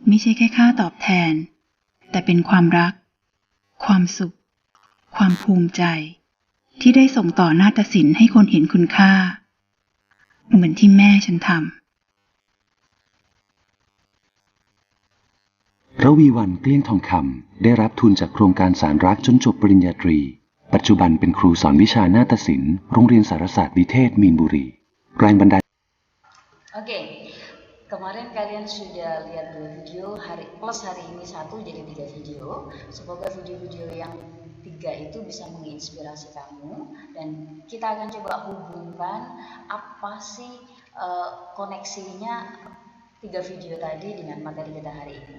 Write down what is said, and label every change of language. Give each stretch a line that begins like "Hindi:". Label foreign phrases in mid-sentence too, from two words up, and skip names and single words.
Thai: ไม่ใช่แค่ค่าตอบแทนแต่เป็นความรักความสุขความภูมิใจที่ได้ส่งต่อนาฏศิลป์ให้คนเห็นคุณค่าเหมือนที่แม่ฉันท ำระวีวรรณเกลี้ยงทองคำได้รับทุนจากโครงการสารรักจนจบปริญญาตรีปัจจุบันเป็นครูสอนวิชานาฏศิลป์โรงเรียนสารศาสตร์วิเทศมีนบุรีแรงบันดาล
Indonesian: Oke, kemarin kalian sudah lihat 2 video, plus hari ini 1 jadi 3 video. Semoga video-video yang 3 itu bisa menginspirasi kamu dan kita akan coba hubungkan apa sih koneksinya 3 video tadi dengan materi kita hari ini.